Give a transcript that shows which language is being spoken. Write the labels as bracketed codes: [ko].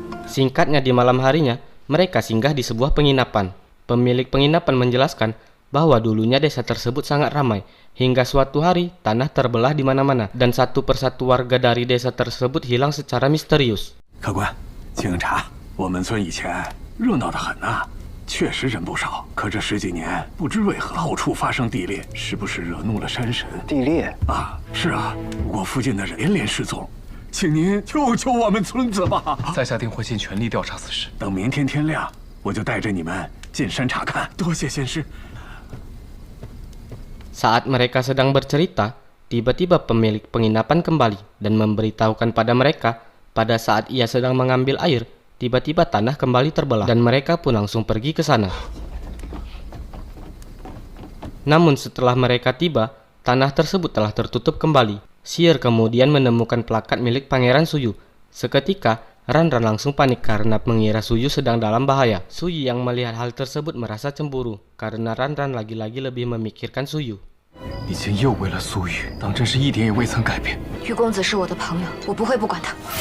[id] Singkatnya di malam harinya, mereka singgah di sebuah penginapan. Pemilik penginapan menjelaskan bahwa dulunya desa tersebut sangat ramai, hingga suatu hari tanah terbelah di mana-mana dan satu persatu warga dari desa tersebut hilang secara misterius. [zh] 客官，警察，我们村以前热闹得很呐，确实人不少。可这10几年，不知为何到处发生地裂，是不是惹怒了山神？地裂啊，是啊，不过附近的人连连失踪。请您救救我们村子吧！在下定会尽全力调查此事。等明天天亮，我就带着你们进山查看。多谢先师。 [id] Saat mereka sedang bercerita, tiba-tiba pemilik penginapan kembali dan memberitahukan pada mereka pada saat ia sedang mengambil air, tiba-tiba tanah kembali terbelah dan mereka pun langsung pergi ke sana. Namun setelah mereka tiba, tanah tersebut telah tertutup kembali. Seer kemudian menemukan plakat milik Pangeran Suyu. Seketika, Ranran langsung panik karena mengira Suyu sedang dalam bahaya. Suyu yang melihat hal tersebut merasa cemburu karena Ranran lagi-lagi lebih memikirkan Suyu. [zh] 你竟又为了苏玉，当真是一点也未曾改变。玉公子是我的朋友，我不会不管他。